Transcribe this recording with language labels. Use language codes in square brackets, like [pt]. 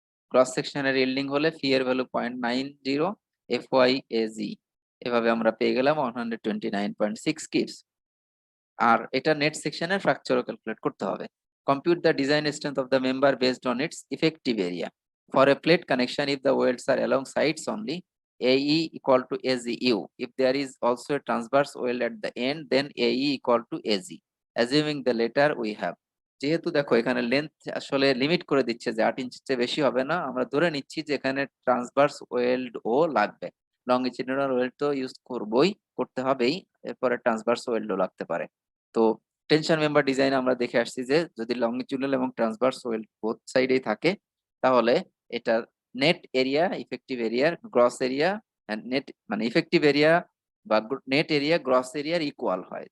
[bn] Cross সেকশনের yielding হলে ফি এর ভ্যালু 0.90 FYAG, এভাবে আমরা পেয়ে গেলাম 129.6 কিপস। আর এটা নেট সেকশনের ফ্র্যাকচারও ক্যালকুলেট করতে হবে। [en] Compute the design strength of the member based on its effective area for a plate connection if the welds are along sides only, AE equal to AZU. If there is also a transverse weld at the end, then AE equal to AZ. Assuming the latter we have. [bn] যেহেতু দেখো এখানে length আসলে limit করে দিচ্ছে যে 8 ইঞ্চির চেয়ে বেশি হবে না, আমরা ধরে নিচ্ছি যে এখানে ট্রান্সভার্স ওয়েল্ড ও লাগবে, লংজিটিউডাল ওয়েল্ড তো ইউজ করবোই, করতে হবেই, এরপরে ট্রান্সভার্স ওয়েল্ডও লাগতে পারে। তো টেনশন মেম্বার ডিজাইন আমরা দেখে আসছি যে যদি লংজিটিউডাল এবং ট্রান্সভার্স ওয়েল্ড বোথ সাইডেই থাকে, তাহলে এটা নেট এরিয়া, ইফেক্টিভ এরিয়ার গ্রস এরিয়া, নেট মানে ইফেক্টিভ এরিয়া বা নেট এরিয়া গ্রস এরিয়ার ইকুয়াল হয়।